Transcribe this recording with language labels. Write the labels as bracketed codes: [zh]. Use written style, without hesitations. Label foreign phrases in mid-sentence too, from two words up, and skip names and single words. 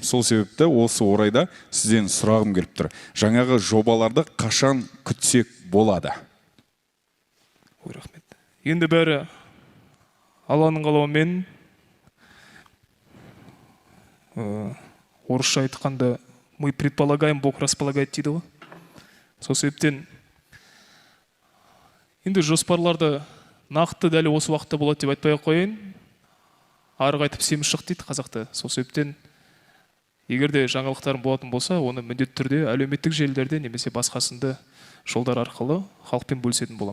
[kk] Сол себепті осы орайда сізден сұрағым келіп тұр. Жаңағы жобаларды қашан күтсек болады? Рахмет. Енді бәрі Алланың қалауымен, орысша айтқанда, [ru] мы предполагаем, Бог располагает [kk] дейді ғой. Сол себептен енді жоспарларды нақты дәл осы уақытта болады деп айтпай қойын. Арғы айтып семіз шық дейді қазақта. Сол себептен егерде жаңалықтарым болатын болса, оны міндетті түрде әлеуметтік желілерде немесе басқасында жолдар арқылы халықпен бөлісетін болам.